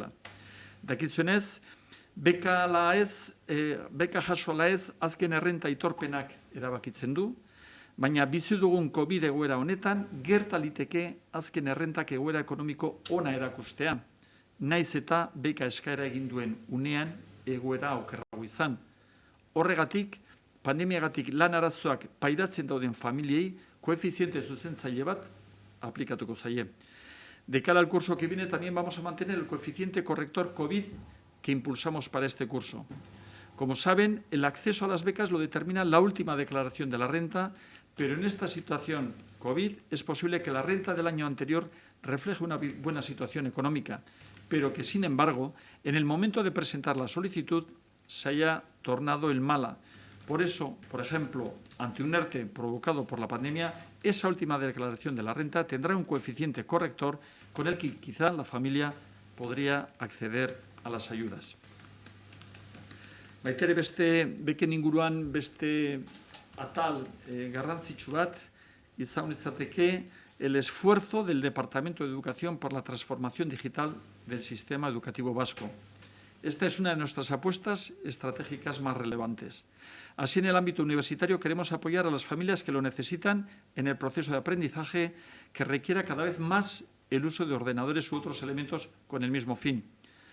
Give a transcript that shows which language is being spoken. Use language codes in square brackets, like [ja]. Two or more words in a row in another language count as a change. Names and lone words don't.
[eu] Dakizuenez, beka jaso ala ez azken errenta aitorpenak erabakitzen du, baina bizi dugun COVID egoera honetan gerta liteke azken errentak egoera ekonomiko ona erakustea, naiz eta beka eskaera egin duen unean egoera okerrago izan. Horregatik, pandemiagatik lan arazoak pairatzen dauden familiei koefiziente zuzentzaile bat aplikatuko zaie. [es] De cara al curso que viene también vamos a mantener el coeficiente corrector COVID que impulsamos para este curso. Como saben, el acceso a las becas lo determina la última declaración de la renta, pero en esta situación COVID es posible que la renta del año anterior refleje una buena situación económica, pero que, sin embargo, en el momento de presentar la solicitud se haya tornado en mala. Por eso, por ejemplo, ante un ERTE provocado por la pandemia, esa última declaración de la renta tendrá un coeficiente corrector con el que quizá la familia podría acceder a las ayudas. [eu] Baitere beken inguruan beste atal garrantzitsu bat izan litzateke [es] el esfuerzo del Departamento de Educación por la transformación digital del sistema educativo vasco. Esta es una de nuestras apuestas estratégicas más relevantes. Así, en el ámbito universitario, queremos apoyar a las familias que lo necesitan en el proceso de aprendizaje que requiera cada vez más el uso de ordenadores u otros elementos con el mismo fin.